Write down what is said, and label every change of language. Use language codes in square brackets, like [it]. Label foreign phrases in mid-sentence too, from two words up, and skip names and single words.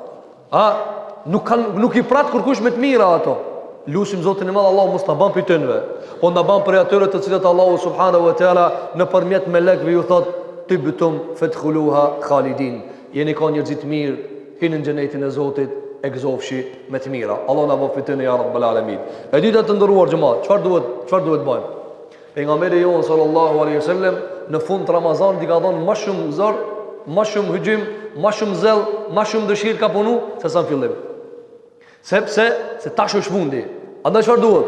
[sq] Nuk i prat kurkush me të mira ato. Lusim Zotin e Madh Allahu mos ta bën për tënve, po na bën për atyre të cilët Allahu [ar] سبحانه وتعالى [sq] nëpërmjet melekëve ju thot [ar] طبتم فادخلوها خالدين. [sq] Jeni ka njerëz të mirë, hini në xhenetin e Zotit e gëzofshi me të mira. Allah na bëf fitën [ar] يا رب العالمين. [sq] E dita të nderuar xhamat, çfarë duhet bëjmë? Pejgamberi jon [ar] صلى الله عليه وسلم [sq] në fund të Ramazanit i ka dhënë më shumë zor, më shumë hujim, më shumë zell, më shumë dëshirë ka punu se sa në fillim. Sepse se tash është fundi. Andaj çfarë duhet?